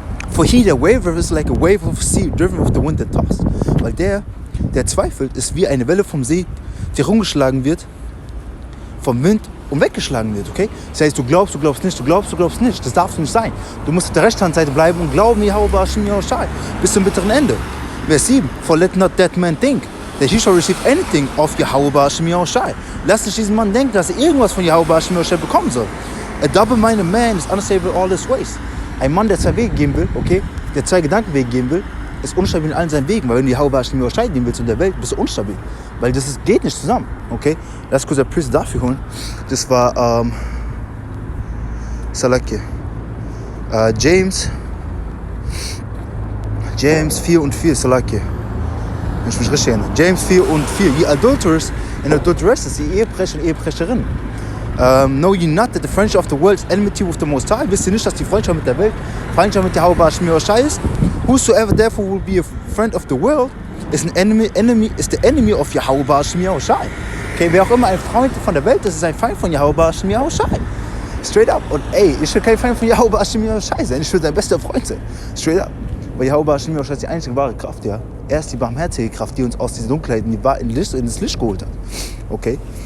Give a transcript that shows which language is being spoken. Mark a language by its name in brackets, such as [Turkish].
[English] For he that wavereth is like a wave of sea driven with the wind that tossed. [German] Weil der zweifelt, ist wie eine Welle vom See, die rumgeschlagen wird, vom Wind und weggeschlagen wird, okay? Das heißt, du glaubst nicht, du glaubst nicht. Das darf nicht sein. Du musst auf der rechten Handseite bleiben und glauben, Jehovah bis zum bitteren Ende. Vers 7. [English] For let not that man think that he shall receive anything of Jehovah [German] Lass nicht diesen Mann denken, dass er irgendwas von Jehovah bekommen soll. [English] A double-minded man is unstable all his ways. [German] Ein Mann, der zwei Wege gehen will, okay, der zwei Gedankenwege gehen will, ist unstabil in allen seinen Wegen. Weil wenn du Jehovah gehen willst in der Welt, bist du unstabil. Weil geht nicht zusammen, okay? Lass kurz ein Priest dafür holen. Das war, James 4 und 4, Salaki. Wenn ich mich richtig erinnere. James 4 und 4. [English] Ye adulterers and adulteresses, [German] die Ehebrecher und Ehebrecherinnen. [English] Know ye not that the friendship of the world is enmity with the Most High? [German] Wisst ihr nicht, dass die Freundschaft mit der Welt Feindschaft mit Jehovah ist? [English] Whosoever therefore will be a friend of the world is the enemy of Jehovah. [German] Okay, wer auch immer ein Freund von der Welt ist, ist ein Feind von Jehovah. [English] Straight up. [German] Und ey, ich will kein Feind von Jehovah sein, ich will sein bester Freund sein. [English] Straight up. [German] Weil Jehovah ist die einzige wahre Kraft, ja. Er ist die barmherzige Kraft, die uns aus dieser Dunkelheit in das Licht geholt hat. Okay?